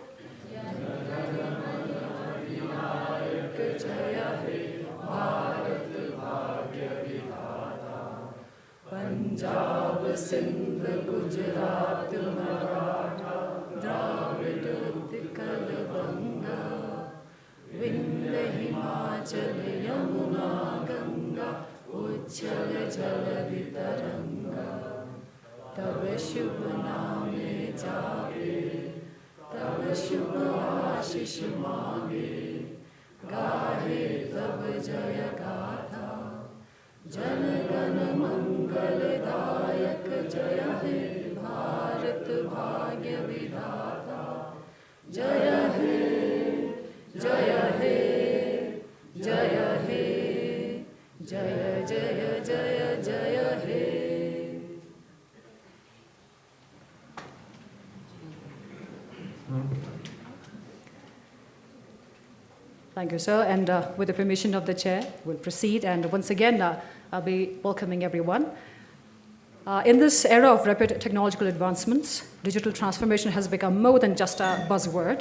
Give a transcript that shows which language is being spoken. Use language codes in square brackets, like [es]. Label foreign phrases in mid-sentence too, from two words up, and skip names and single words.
[bn] Punjab, Sindh, Gujarat, Maratha, Dravid, Utkal, Banga, Vindhya, Himachal, Yamuna, Ganga, উচ্ছল জলধি তরঙ্গ, তব শুভ নামে জাগে, তব শুভ আশিষ মাগে, গাহে তব জয় গাথা, জন গণ মঙ্গল দায়ক, জয় হে ভারত ভাগ্য বিধাতা, জয় হে, জয় হে, জয় হে, জয় জয় জয় জয় হে. [en] Thank you, sir. And with the permission of the chair, we'll proceed. And once again, I'll be welcoming everyone. In this era of rapid technological advancements, digital transformation has become more than just a buzzword.